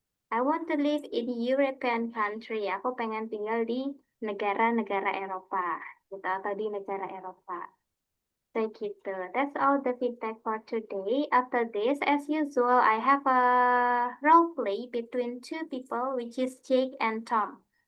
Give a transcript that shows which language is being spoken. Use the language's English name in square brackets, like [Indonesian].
[English] I want to live in European country. [Indonesian] Aku pengen tinggal di negara-negara Eropa, gitu, atau di negara Eropa. So gitu. [English] That's all the feedback for today. After this, as usual, I have a role play between two people, which is Jake and Tom.